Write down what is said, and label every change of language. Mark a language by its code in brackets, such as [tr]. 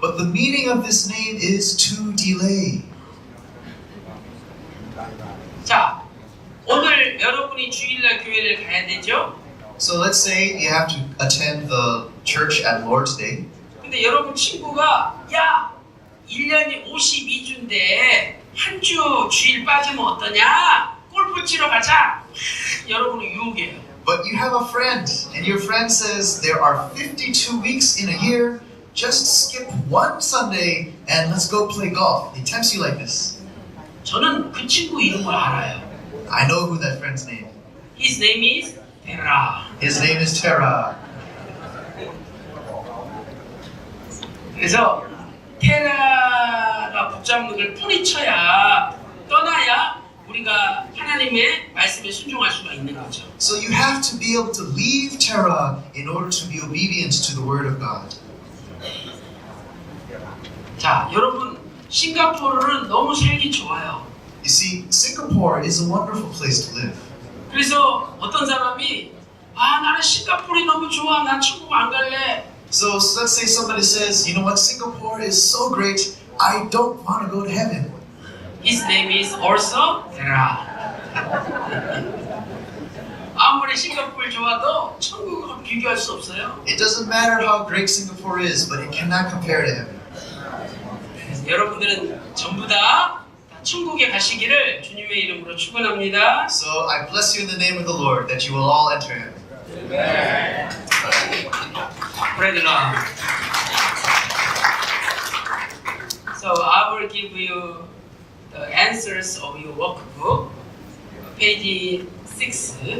[en] But the meaning of this name is to delay. [ko] 자, 오늘 여러분이 주일날 교회를 가야 되죠? [en] So let's say you have to attend the church at Lord's Day. [ko] 근데 여러분 친구가 야, 1년이 52주인데 한 주 주일 빠지면 어떠냐? 골프 치러 가자. 여러분은 유혹이에요. [en] But you have a friend, and your friend says there are 52 weeks in a year. Just skip one Sunday and let's go play golf. He tempts you like this. [ko] 저는 그 친구 이름을 알아요. [en] I know who that friend's name. His name is 테라. His name is Terah. [ko] 그래서 테라가 붙잡는 걸 뿌리쳐야 떠나야 우리가 하나님의 말씀에 순종할 수가 있는 거죠. [en] So you have to be able to leave Terah in order to be obedient to the word of God. [ko] 자, 여러분 싱가포르는 너무 살기 좋아요. [en] You see, Singapore is a wonderful place to live. [ko] 그래서 어떤 사람이 나는 싱가포르이 너무 좋아. 난 천국 안 갈래. [en] So let's say somebody says, you know what, Singapore is so great, I don't want to go to heaven. His name is also 테라. [ko] 아무리 싱가포르 좋아도 천국하고 비교할 수 없어요. [en] It doesn't matter how great Singapore is, but it cannot compare to heaven. [ko] 그래서 여러분들은 전부 다 천국에 가시기를 주님의 이름으로 축원합니다. [en] So I bless you in the name of the Lord that you will all enter heaven. Praise the Lord. So I will give you the answers of your workbook, page 6.